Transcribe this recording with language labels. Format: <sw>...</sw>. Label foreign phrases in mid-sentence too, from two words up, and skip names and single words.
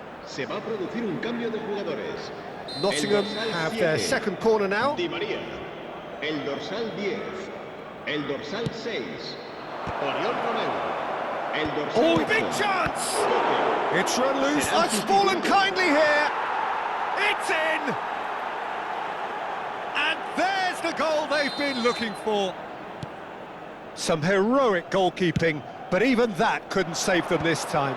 <es>Se va a producir un cambio de jugadores.</es> <en>Nottingham</en> <es>El dorsal</es> <en>have their</en> <es>7,</es> <en>second corner now.</en> <es>Di María. El dorsal 10. El dorsal 6. Oriol Romeu. El dorsal</es> <en>Oh,</en> <es>8.</es> <en>big chance!</en> <es>Coque.</es> <en>It's run loose.</en> <es>Serán</es> <en>It's fallen</en> <es>sustituidos.</es> <en>kindly here. It's in! And there's the goal they've been looking for. Some heroic goalkeeping, but even that couldn't save them this time.</en>